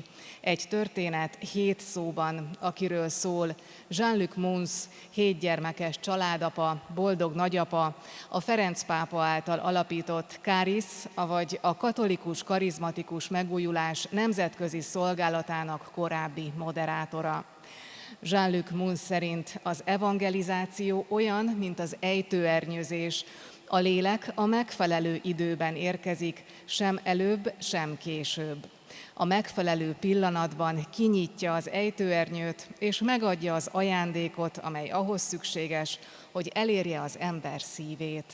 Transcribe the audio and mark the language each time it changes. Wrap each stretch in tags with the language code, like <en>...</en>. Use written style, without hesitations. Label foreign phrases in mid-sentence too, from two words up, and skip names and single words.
<hu>Egy történet 7 szóban, akiről szól Jean-Luc Mons, 7 gyermekes családapa, boldog nagyapa, a Ferenc pápa által alapított Caris, avagy a katolikus karizmatikus megújulás nemzetközi szolgálatának korábbi moderátora. Jean-Luc Mons szerint az evangelizáció olyan, mint az ejtőernyőzés. A lélek a megfelelő időben érkezik, sem előbb, sem később. A megfelelő pillanatban kinyitja az ejtőernyőt, és megadja az ajándékot, amely ahhoz szükséges, hogy elérje az ember szívét.</hu>